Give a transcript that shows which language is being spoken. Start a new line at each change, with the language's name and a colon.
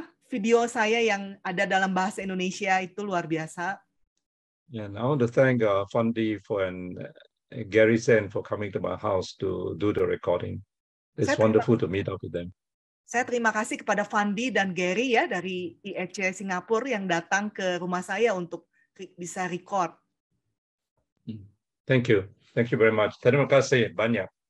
Indonesian: video saya yang ada dalam bahasa Indonesia itu luar biasa.
English: And I want to thank Fandi and Gary Zen for coming to my house to do the recording. It's wonderful to meet up with them.
Indonesian: Saya terima kasih kepada Fandi dan Gary ya dari IEC Singapura yang datang ke rumah saya untuk bisa record.
English: Thank you very much.
Indonesian: Terima kasih banyak.